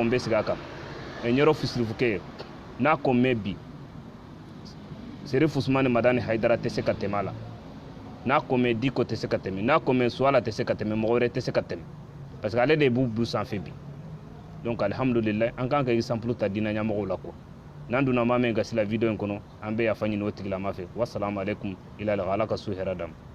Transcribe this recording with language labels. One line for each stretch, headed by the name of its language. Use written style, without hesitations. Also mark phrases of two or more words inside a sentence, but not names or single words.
Bambara: n bɛ segin a kan n yɔrɔ fisirifukɛ n'a ko mɛn bi Serif Usmani Madani Haidara tɛ se ka tɛmɛ a la n'a ko mɛn Diko tɛ se ka tɛmɛ n'a ko mɛn Suwala tɛ se ka tɛmɛ mɔgɔ wɛrɛ tɛ se ka tɛmɛ
French: parce que
Bambara: ale de b'u bu sanfɛ bi donc alhamdulillah an kan ka exemple ta diinɛ ɲɛmɔgɔw la quoi n'an donna maa min gasi la video in kɔnɔ an bɛ yafa ɲini o tigilama fɛ
Arabic: والسلام عليكم
Bambara: ila ala ka su hɛrɛ d'an ma